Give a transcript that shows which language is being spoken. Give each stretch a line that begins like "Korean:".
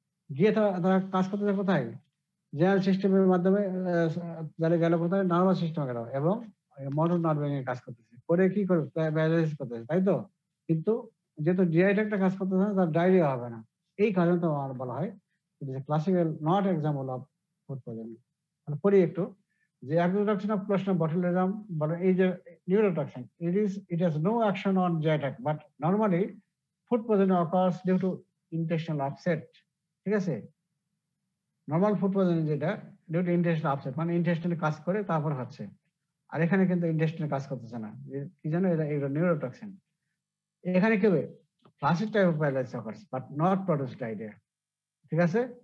Bangla: গিয়ে তারা কাজ করতে যায় কোথায়? জেনারেল সিস্টেমের মাধ্যমে যারা গেল কোথায়, নার্ভাস সিস্টেমে গেল এবং মোটর নার্ভিং এর কাজ করতেছে, করে কি করবে, প্যারালাইসিস করতেছে, তাই তো? কিন্তু যেহেতু জিআই ট্র্যাক্টে কাজ করতেছে না, তার ডায়রিয়া হবে না। এই কারণে তো আমার বলা হয় it is a classical not example of food poisoning. মানে পড়ি একটু যে
English: introduction of clostridium botulinum, but is a neurotoxin. It has no action on GI tract, but normally food poisoning occurs due to intestinal upset.
Bangla: ঠিক আছে? Normal food poisoning যেটা
English: due to intestinal upset,
Bangla: মানে ইন্টেস্টিনে কাজ করে তারপর হচ্ছে। আর এখানে কিন্তু ইন্টেস্টিনে কাজ করতেছে না, কি জানো, এটা নিউরোটক্সিন। এখানে কি হবে,
English: Classic type of paralysis occurs but not produce diarrhea.
Bangla: ঠিক আছে?